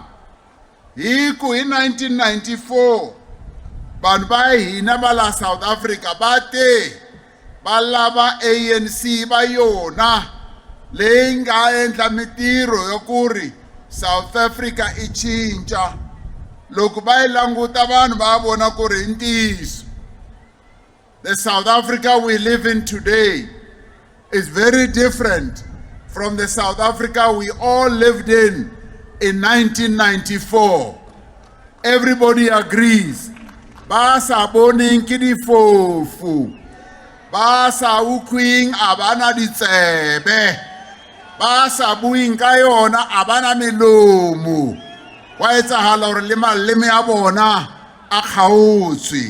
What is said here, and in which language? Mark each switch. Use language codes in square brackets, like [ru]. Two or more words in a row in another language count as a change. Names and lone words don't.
[ts] Hi ku hi 1994 vanhu va hina va la South Africa va te va lava ANC va yona leyi nga endla mitiro yo ku ri South Africa i cinca. Loko va yi languta vanhu va vona ku ri ntiyiso. [en] The South Africa we live in today is very different from the South Africa we all lived in 1994. Everybody agrees. [st] Ba sa boning ke difofu. Ba sa ukwing abana ditsebe. Ba sa buing ka yona abana melomo. Wa etsahala hore le maleme a bona a kgaotswe.